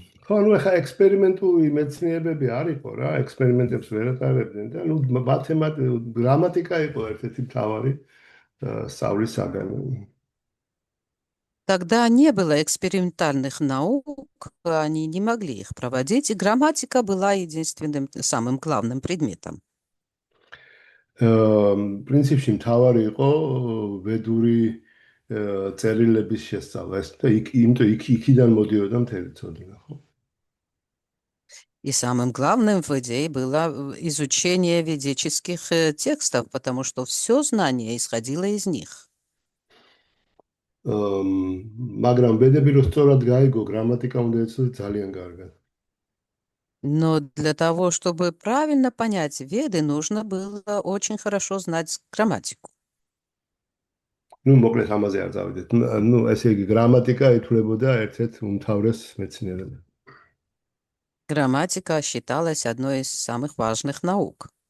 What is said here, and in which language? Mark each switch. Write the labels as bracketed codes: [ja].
[ka] ხო, ნუ ახლა ექსპერიმენტული მეცნიერებები არ იყო რა, ექსპერიმენტებს ვერ ატარებდნენ და ნუ გრამატიკა იყო ერთ-ერთი მთავარი სწავლის საგანი. [ru] Тогда не было экспериментальных наук, они не могли их проводить, и грамматика была единственным, самым главным предметом. [ka] პრინციპში მთავარი იყო ვედური წერილების შესწავლა, და იქიდან მოდიოდა მთელი ცოდნა, ხო? [ru] И самым главным в идее было изучение ведических текстов, потому что все знание исходило из них. [ka] მაგრამ ვედები რო სწორად გაიგო, გრამატიკა უნდა იცოდე ძალიან კარგად. [ru] Но для того, чтобы правильно понять Веды, нужно было очень хорошо знать грамматику. [ka] ნუ მოკლედ ამაზე არ წავიდეთ. ნუ ესე იგი გრამატიკა ითვლებოდა ერთ-ერთ უმთავრეს მეცნიერებად. [ru] Грамматика считалась одной из самых важных наук.